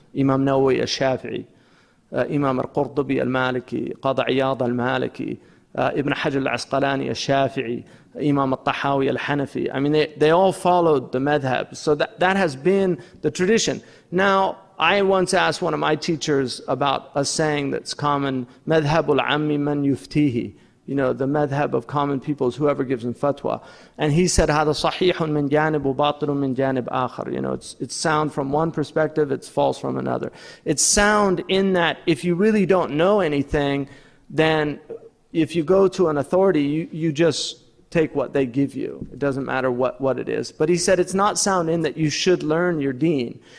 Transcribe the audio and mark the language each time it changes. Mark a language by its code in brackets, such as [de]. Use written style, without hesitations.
[en] Imam Nawawi al-Shafi'i, Imam al-Qurtubi al-Maliki, Qadi Iyad al-Maliki, Ibn Hajar al-Asqalani al-Shafi'i, Imam al-Tahawi al-Hanafi. I mean, they all followed the madhab. So that has been the tradition. Now, I once asked one of my teachers about a saying that's common, madhabul ammi man yuftihi. The madhab of common people is whoever gives them fatwa. And he said, [ar] هذا صحيح من جانب وباطل من جانب آخر. [en] It's sound from one perspective, it's false from another. It's sound in that if you really don't know anything, then if you go to an authority, you just take what they give you. It doesn't matter what it is. But he said it's not sound in that you should learn your deen.